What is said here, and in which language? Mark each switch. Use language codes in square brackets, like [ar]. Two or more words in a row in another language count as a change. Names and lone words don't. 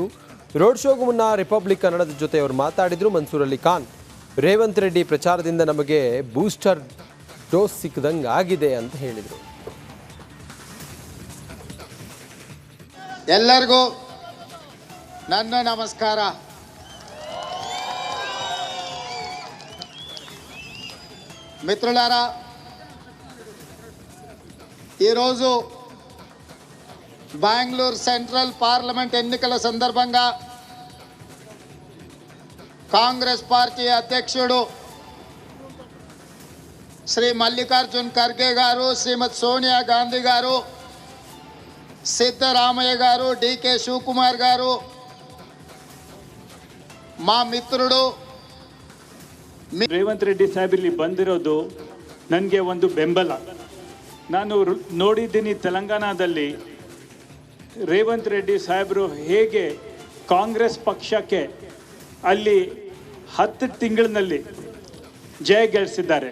[kn] ರೋಡ್ ಶೋಗೂ ಮುನ್ನ ರಿಪಬ್ಲಿಕ್ ಕನ್ನಡದ ಜೊತೆ ಅವರು ಮಾತಾಡಿದರು. ಮನ್ಸೂರ್ ಅಲಿ ಖಾನ್, ರೇವಂತ್ ರೆಡ್ಡಿ ಪ್ರಚಾರದಿಂದ ನಮಗೆ ಬೂಸ್ಟರ್ ಡೋಸ್ ಸಿಕ್ಕದಂಗೆ ಆಗಿದೆ ಅಂತ ಹೇಳಿದರು. ಎಲ್ಲರಿಗೂ ನನ್ನ ನಮಸ್ಕಾರ. [te] మిత్రులారా, ఈరోజు బెంగళూరు సెంట్రల్ పార్లమెంట్ ఎన్నికల సందర్భంగా కాంగ్రెస్ పార్టీ అధ్యక్షుడు శ్రీ మల్లికార్జున్ ఖర్గే గారు, శ్రీమతి సోనియా గాంధీ గారు, ಸಿದ್ದರಾಮಯ್ಯ గారు, ಡಿ.ಕೆ. ಶಿವಕುಮಾರ್ గారు, మా ಮಿತ್ರರು [kn] ರೇವಂತ್ ರೆಡ್ಡಿ ಸಾಹೇಬ್ ಇಲ್ಲಿ ಬಂದಿರೋದು ನನಗೆ ಒಂದು ಬೆಂಬಲ. ನಾನು ನೋಡಿದ್ದೀನಿ ತೆಲಂಗಾಣದಲ್ಲಿ ರೇವಂತ್ ರೆಡ್ಡಿ ಸಾಹೇಬರು ಹೇಗೆ ಕಾಂಗ್ರೆಸ್ ಪಕ್ಷಕ್ಕೆ ಅಲ್ಲಿ 10 ತಿಂಗಳಿನಲ್ಲಿ ಜಯ ಗಳಿಸಿದ್ದಾರೆ.